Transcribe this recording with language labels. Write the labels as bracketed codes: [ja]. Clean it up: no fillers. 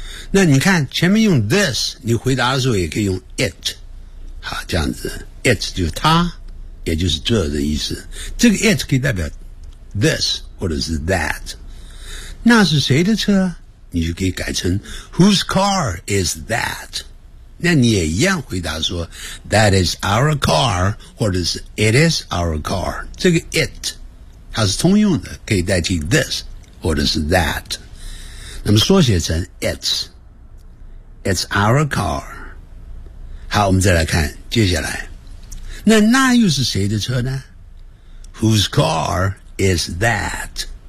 [zh] 那你看前面用 this， 你回答的时候也可以用 it， 好，这样子 it 就是它，也就是这的意思。这个 it 可以代表 this 或者是 that， 那是谁的车，你就可以改成 [en] whose car is that。 [zh] 那你也一样回答说 [en] that is our car， [zh] 或者是 [en] it is our car。 [zh] 这个 it 它是通用的，可以代替 this 或者是 that， 那么缩写成 it's， [en] It's our car。 [zh] 好，我们再来看接下来，那又是谁的车呢？ [en] Whose car is that？